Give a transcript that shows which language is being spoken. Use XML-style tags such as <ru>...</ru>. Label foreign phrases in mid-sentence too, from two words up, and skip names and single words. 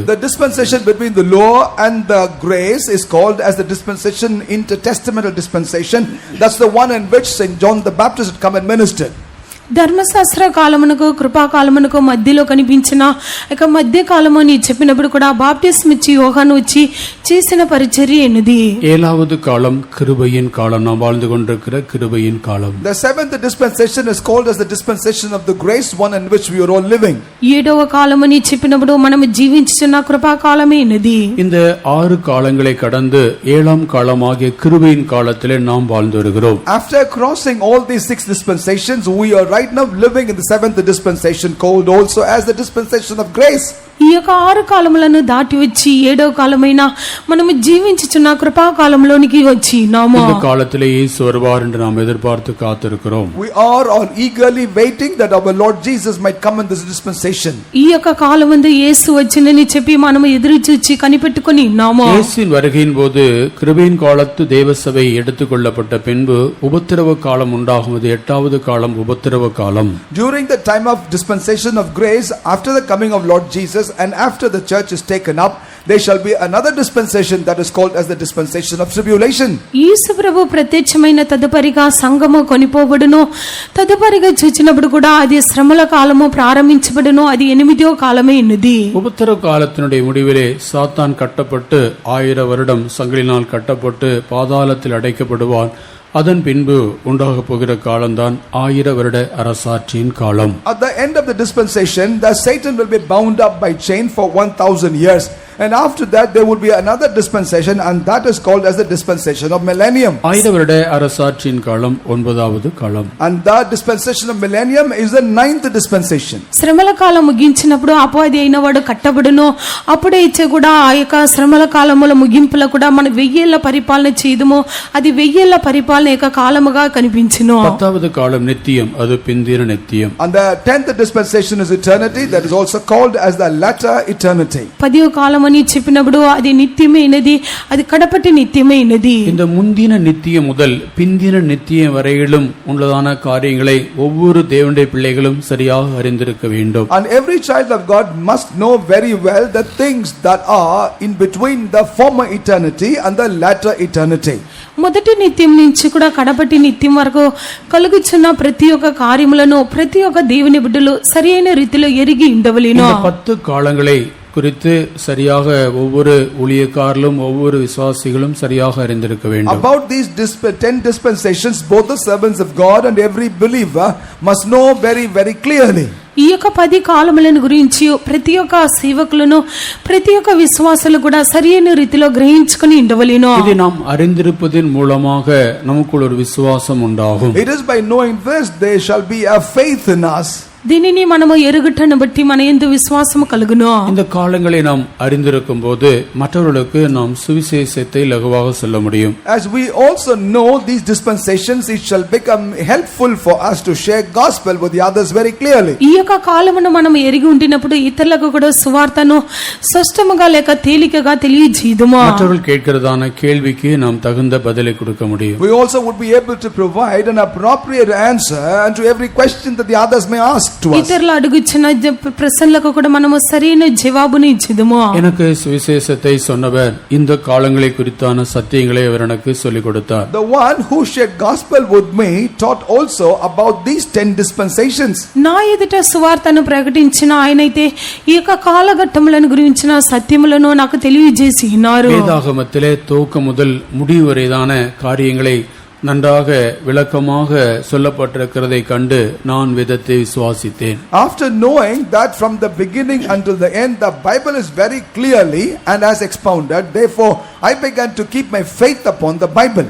<en>The dispensation between the law and the grace is called as the dispensation, intertestamental dispensation. That's the one in which St. John the Baptist had come and ministered.</en> <te>ధర్మశాస్త్ర కాలమునకు కృపాకాలమునకు మధ్యలో కనిపించిన ఇక మధ్య కాలము అని చెప్పినప్పుడు కూడా బాప్టిస్మ్ ఇచ్చి యోహాను వచ్చి చేసిన పరిచర్య ఎన్నది.</te> <ta>ஏழாவது காலம் கிருபையின் காலம், நாம் வாழ்ந்து கொண்டிருக்கிற கிருபையின் காலம்.</ta> <en>The seventh dispensation is called as the dispensation of the grace, one in which we are all living.</en> <te>ఏడవ కాలం అని చెప్పినప్పుడు మనం జీవించుచున్న కృపాకాలమే ఎన్నది.</te> <ta>இந்த 6 காலங்களை கடந்து 7ஆம் காலமாகிய கிருபையின் காலத்திலே நாம் வாழ்ந்து வருகிறோம்.</ta> <en>After crossing all these 6 dispensations, we are right now living in the 7th dispensation, called also as the dispensation of grace.</en> <te>ఈ యొక్క 6 కాలములను దాటి వచ్చి 7వ కాలమైన మనము జీవించుచున్న కృపాకాలంలోనికి వచ్చి నామో.</te> <ta>இந்த காலத்திலே இயேசு வருவார் என்று நாம் எதிர்பார்த்து காத்திருக்கிறோம்.</ta> <en>We are all eagerly waiting that our Lord Jesus might come in this dispensation.</en> <te>ఈ యొక్క కాలమందు యేసు వచ్చినని చెప్పి మనము ఎదురు చూచి కనిపెట్టుకొని నామో.</te> <ta>இயேசுவின் வருகையின் போது கிருபையின் காலத்து தேவசபை எடுத்துக்கொள்ளப்பட்ட பின்பு உபத்திரவ காலம் உண்டாகும். 8வது காலம் உபத்திரவ காலம்.</ta> <en>During the time of dispensation of grace, after the coming of Lord Jesus and after the church is taken up, there shall be another dispensation that is called as the dispensation of tribulation.</en> <te>యేసు ప్రభు ప్రత్యక్షమైన తదుపరిగా సంఘము కొనిపోబడును. తదుపరిగా చూచినప్పుడు కూడా అది శ్రమల కాలము ప్రారంభించబడును. అది 8వ కాలమే ఉన్నది.</te> <ta>உபத்திரவ காலத்தினுடைய முடிவிலே சாத்தான் கட்டப்பட்டு 1000 வருடம் சங்கிலினால் கட்டப்பட்டு பாதாளத்தில் அடைக்கப்படுவான். அதன் பின்பு உண்டாக போகிற காலம்தான் 1000 வருட அரசாட்சியின் காலம்.</ta> <en>At the end of the dispensation, the Satan will be bound up by chain for 1000 years. And after that there would be another dispensation, and that is called as the dispensation of millennium.</en> <ta>1000 வருட அரசாட்சியின் காலம் 9வது காலம்.</ta> <en>And that dispensation of millennium is the 9th dispensation.</en> <te>శ్రమల కాలం ముగించినప్పుడు అపవాది అయిన వాడు కట్టబడును. అప్పుడే ఇచ్చే కూడా ఆ యొక్క శ్రమల కాలముల ముగింపులో కూడా మన 1000 ఏళ్ల పరిపాలన చేయదుము. అది 1000 ఏళ్ల పరిపాలన యొక్క కాలముగా కనిపించును. 10வது కాలం నిత్యం,</te> <ta>அது பிந்தின நித்தியம்.</ta> <en>And the 10th dispensation is eternity, that is also called as the latter eternity.</en> <te>10వ కాలం అని చెప్పినప్పుడు అది నిత్యమైనది, అది కడపటి నిత్యమైనది.</te> <ta>இந்த முந்தின நித்தியம் முதல் பிந்தின நித்தியம் வரையிலும் உள்ளதான காரியங்களை ஒவ்வொரு தேவனுடைய பிள்ளைகளும் சரியாக அறிந்திருக்க வேண்டும்.</ta> <en>And every child of God must know very well the things that are in between the former eternity and the latter eternity.</en> <te>మొదటి నిత్యం నుంచి కూడా కడపటి నిత్యం వరకు కలుగుచున్న ప్రతి ఒక్క కార్యములను ప్రతి ఒక్క దేవుని బిడ్డలు సరైన రీతిలో ఎరిగి ఉండవలెను.</te> <ta>இந்த 10 காலங்களை குறித்து சரியாக ஒவ்வொரு ஊழியக்காரரும் ஒவ்வொரு விசுவாசிகளும் சரியாக அறிந்திருக்க வேண்டும்.</ta> <en>About these 10 dispensations, both the servants of God and every believer must know very, very clearly.</en> <te>ఈ యొక్క 10 కాలములను గురించి ప్రతి ఒక్క సేవకులను ప్రతి ఒక్క విశ్వాసులు కూడా సరైన రీతిలో గ్రహించుకొని ఉండవలెను.</te> <ta>ఇది நாம் அறிந்திருப்பதின் மூலமாக நமக்குள் ஒரு விசுவாசம் உண்டாகும்.</ta> <en>It is by knowing this there shall be a faith in us.</en> <te>దీనిని మనము ఎరుగుటను బట్టి మన యందు విశ్వాసము కలుగును.</te> <ta>இந்த காலங்களை நாம் அறிந்திருக்கும் போது மற்றவர்களுக்கு நாம் சுவிசேஷத்தை லகுவாக சொல்ல முடியும்.</ta> <en>As we also know these dispensations, it shall become helpful for us to share gospel with the others very clearly.</en> <te>ఈ యొక్క కాలమును మనం ఎరిగి ఉండినప్పుడు ఇతరులకు కూడా సువార్తను స్పష్టముగా లేక తేలికగా తెలియజేయుదుము.</te> <ta>மற்றவர்கள் கேட்கிறதான கேள்விக்கு நாம் தகுந்த பதிலை கொடுக்க முடியும்.</ta> <en>We also would be able to provide an appropriate answer to every question that the others may ask to us.</en> <te>ఇతరులు అడుగుచున్న ప్రశ్నలకు కూడా మనము సరైన జవాబుని ఇచ్చేదుము.</te> <ta>எனக்கு சுவிசேஷத்தை சொன்னவர் இந்த காலங்களை குறித்தான சத்தியங்களை அவர் எனக்கு சொல்லிக் கொடுத்தார்.</ta> <en>The one who shared gospel with me taught also about these 10 dispensations.</en> <te>నా ఎదుట సువార్తను ప్రకటించిన ఆయనైతే ఈ యొక్క కాలఘట్టములను గురించిన సత్యములను నాకు తెలియజేసి ఉన్నారు.</te> <ta>வேதாகமத்திலே துவக்கம் முதல் முடிவு வரைதான காரியங்களை நன்றாக விளக்கமாக சொல்லப்பட்டிருக்கிறதை கண்டு நான் வேதத்தை விசுவாசித்தேன்.</ta> <en>After knowing that from the beginning until the end the Bible is very clearly and as expounded, therefore I began to keep my faith upon the Bible.</en>